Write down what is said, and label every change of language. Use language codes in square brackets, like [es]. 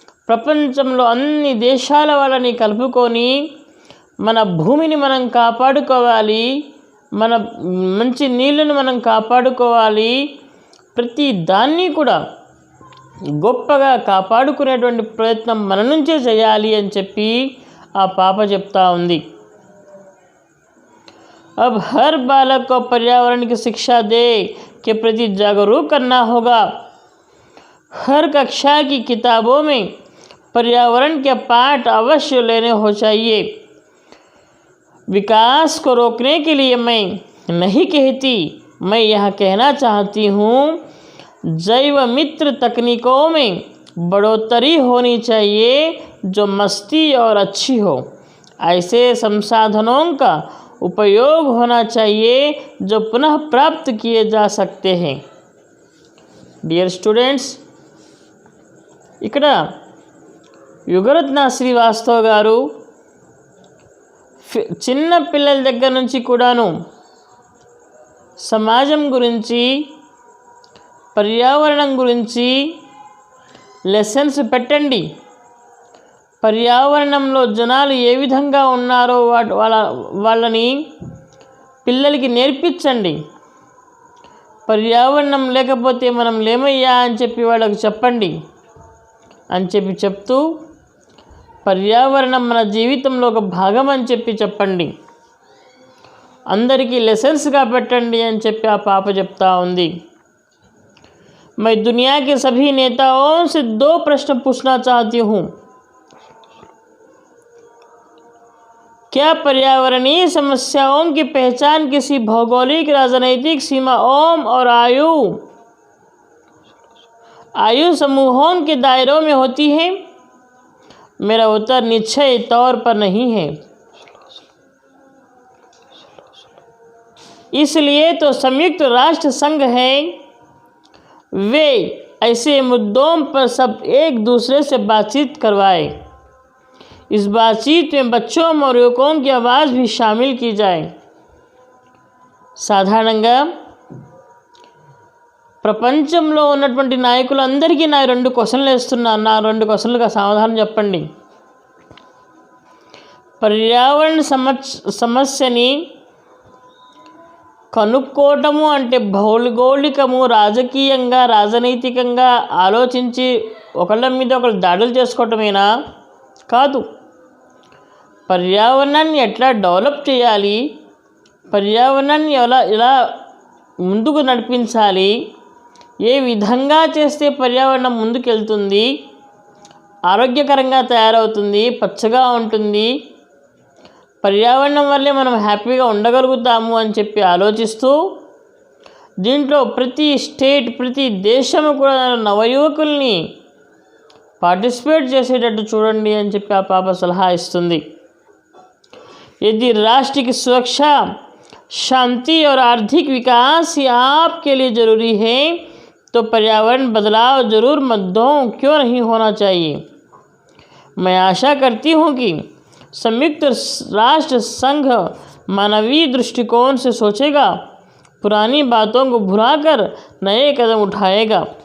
[te] ప్రపంచంలో అన్ని దేశాల వాళ్ళని కలుపుకొని మన భూమిని మనం కాపాడుకోవాలి, మన మంచి నీళ్ళను మనం కాపాడుకోవాలి, ప్రతి దాన్ని కూడా గొప్పగా కాపాడుకునేటువంటి ప్రయత్నం మన నుంచే చేయాలి అని చెప్పి ఆ పాప చెప్తా ఉంది. [hi] अब हर बालक को पर्यावरण की शिक्षा दे के प्रति जागरूक करना होगा। हर कक्षा की किताबों में पर्यावरण के पाठ अवश्य लेने हो चाहिए। विकास को रोकने के लिए मैं नहीं कहती, मैं यह कहना चाहती हूँ जैव मित्र तकनीकों में बढ़ोतरी होनी चाहिए जो मस्ती और अच्छी हो। ऐसे संसाधनों का उपयोग होना चाहिए जो पुनः प्राप्त किए जा सकते हैं। [en] dear students, [te] ఇక్కడ యుగరత్న శ్రీవాస్తవ్ గారు చిన్న పిల్లల దగ్గర నుంచి కూడాను సమాజం గురించి, పర్యావరణం గురించి లెసన్స్ పెట్టండి, పర్యావరణంలో జనాలు ఏ విధంగా ఉన్నారో వాళ్ళని పిల్లలకి నేర్పించండి, పర్యావరణం లేకపోతే మనం లేమయ్యా అని చెప్పి వాళ్ళకి చెప్పండి అని చెప్తూ పర్యావరణం మన జీవితంలో ఒక భాగం అని చెప్పండి, అందరికీ లెసన్స్గా పెట్టండి అని చెప్పి ఆ పాప చెప్తా ఉంది. [hi] मैं दुनिया के सभी नेताओं से 2 प्रश्न पूछना चाहती हूँ। क्या पर्यावरणीय समस्याओं की पहचान किसी भौगोलिक, राजनैतिक सीमाओं और आयु समूहों के दायरों में होती है? मेरा उत्तर निश्चय तौर पर नहीं है। इसलिए तो संयुक्त राष्ट्र संघ है, वे ऐसे मुद्दों पर सब एक दूसरे से बातचीत करवाए। इस बातचीत में बच्चों और युवकों की आवाज़ भी शामिल की जाए। [te] సాధారణంగా ప్రపంచంలో ఉన్నటువంటి నాయకులందరికీ నా 2 క్వశ్చన్లు వేస్తున్నాను. నా 2 క్వశ్చన్లుగా సమాధానం చెప్పండి. పర్యావరణ సమస్యని కనుక్కోవటము అంటే భౌగోళికము, రాజకీయంగా, రాజనైతికంగా ఆలోచించి ఒకళ్ళ మీద ఒకళ్ళు దాడులు చేసుకోవటమేనా? కాదు. పర్యావరణాన్ని ఎట్లా డెవలప్ చేయాలి, పర్యావరణాన్ని ఎలా ముందుకు నడిపించాలి, ఏ విధంగా చేస్తే పర్యావరణం ముందుకెళ్తుంది, ఆరోగ్యకరంగా తయారవుతుంది, పచ్చగా ఉంటుంది, పర్యావరణం వల్లే మనం హ్యాపీగా ఉండగలుగుతాము అని చెప్పి ఆలోచిస్తూ దీంట్లో ప్రతి స్టేట్, ప్రతి దేశము కూడా నవయువకుల్ని పార్టిసిపేట్ చేసేటట్టు చూడండి అని చెప్పి ఆ పాప సలహా ఇస్తుంది. [hi] यदि राष्ट्र की सुरक्षा, शांति और आर्थिक विकास ही आपके लिए ज़रूरी है तो पर्यावरण बदलाव ज़रूर मद्दों क्यों नहीं होना चाहिए। मैं आशा करती हूँ कि संयुक्त राष्ट्र संघ मानवीय दृष्टिकोण से सोचेगा, पुरानी बातों को भुलाकर नए कदम उठाएगा।